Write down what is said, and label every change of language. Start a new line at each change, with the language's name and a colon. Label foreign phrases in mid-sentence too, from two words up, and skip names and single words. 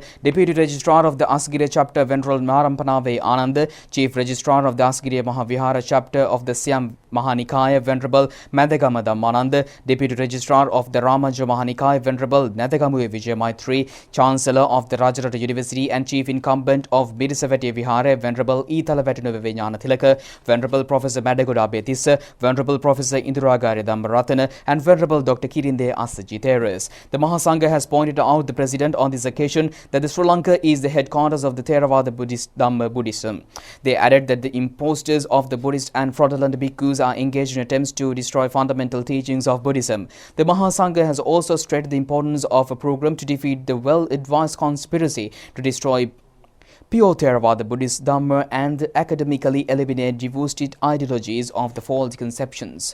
English: Deputy Registrar of the Asgiriya Chapter Venerable Marampanave Ananda, Chief Registrar of the Asgiriya Mahavihara Chapter of the Siam Mahanikaya Venerable Madagamadam Mananda, Deputy Registrar of the Ramaja Mahanikaya Venerable Nadagamu Vijay Maitri, Chancellor of the Rajarata University and Chief Incumbent of Birisavati Vihara Venerable Italavatinu Vijnana Tilaka, Venerable Professor Madagoda Betisa, Venerable Professor Induragari Dambaratana, and Venerable Dr. Kirinde Asaji Theras. The Mahasangha has pointed out the President on this occasion that the Sri Lanka is the headquarters of the Theravada Buddhism. They added that the imposters of the Buddhist and fraudulent bhikkhus are engaged in attempts to destroy fundamental teachings of Buddhism. The Mahasangha has also stressed the importance of a program to defeat the well-advised conspiracy to destroy pure Theravada Buddhist Dhamma and academically eliminate divorced ideologies of the false conceptions.